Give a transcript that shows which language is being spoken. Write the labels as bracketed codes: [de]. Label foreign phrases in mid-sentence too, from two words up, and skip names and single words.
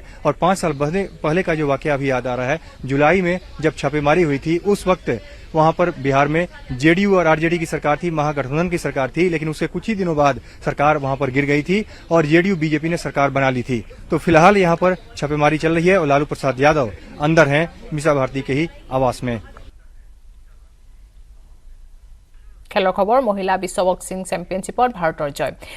[hi] और 5 साल पहले का जो वाकया अभी याद आ रहा है, जुलाई में जब छापेमारी हुई थी, उस वक्त वहां पर बिहार में जेडीयू और आरजेडी की सरकार थी, महागठबंधन की सरकार थी। लेकिन उसके कुछ ही दिनों बाद सरकार वहां पर गिर गई थी और जेडीयू बीजेपी ने सरकार बना ली थी। तो फिलहाल यहाँ पर छापेमारी चल रही है और लालू प्रसाद यादव अंदर हैं मीसा भारती के ही आवास में। [as] খেলৰ খবৰ মহিলা বিশ্ব বক্সিং চেম্পিয়নশ্বিপত ভাৰতৰ জয়।